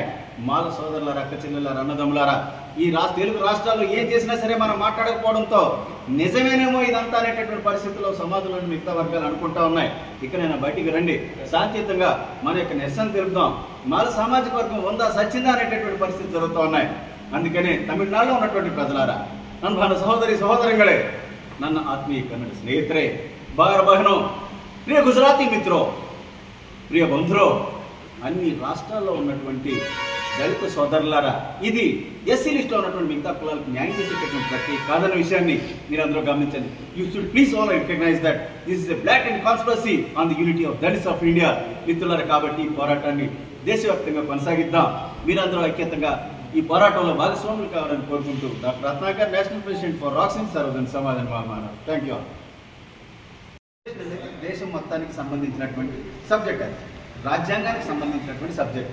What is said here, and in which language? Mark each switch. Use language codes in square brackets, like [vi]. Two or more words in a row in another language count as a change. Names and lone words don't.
[te] మాల సోదరులారా, అక్క చెల్లెలారా, అన్నదమ్ములారా, ఈ తెలుగు రాష్ట్రాల్లో ఏం చేసినా సరే మనం మాట్లాడకపోవడంతో నిజమేనేమో ఇదంతా అనేటటువంటి పరిస్థితుల్లో సమాజంలోని మిగతా వర్గాలు అనుకుంటా ఉన్నాయి. ఇకనైనా బయటికి రండి, శాంతియుతంగా మన యొక్క నిరసన తెలుపుదాం. మాల సామాజిక వర్గం ఉందా సచ్చిందా అనేటటువంటి పరిస్థితి జరుగుతూ ఉన్నాయి. అందుకనే తమిళనాడులో ఉన్నటువంటి ప్రజలారా, [kn] ನನ್ನ ಸಹೋದರಿ ಸಹೋದರಗಳೇ, ನನ್ನ ಆತ್ಮೀಯ ಕನ್ನಡ ಸ್ನೇಹಿತರೆ, ಬಾರ ಬಹನೋ, [te] ప్రియ గుజరాతీ మిత్రో, ప్రియ బంధురో, అన్ని రాష్ట్రాల్లో ఉన్నటువంటి దళిత సోదరులారా, ఇది ఎస్సీ లిస్ట్లో ఉన్నటువంటి మిగతా కులాలకు న్యాయం చేసేటటువంటి ప్రక్రియ కాదన్న విషయాన్ని మీరు అందరూ గమనించండి. [en] You should please all recognize that this is a black and conspiracy on the unity of Dalits of India. [te] మిత్రులారా, కాబట్టి ఈ పోరాటాన్ని దేశవ్యాప్తంగా కొనసాగిద్దాం. మీరందరూ ఐక్యతంగా ఈ పోరాటంలో భాగస్వాములు కావాలని కోరుకుంటూ డాక్టర్ రత్నాకర్, [en] national president for [te] రాక్స్ అండ్ సర్వజన్ సమాధానం మహామానవ్. [en] thank you. [te] దేశం మొత్తానికి సంబంధించినటువంటి సబ్జెక్ట్, అది రాజ్యాంగానికి సంబంధించినటువంటి సబ్జెక్ట్.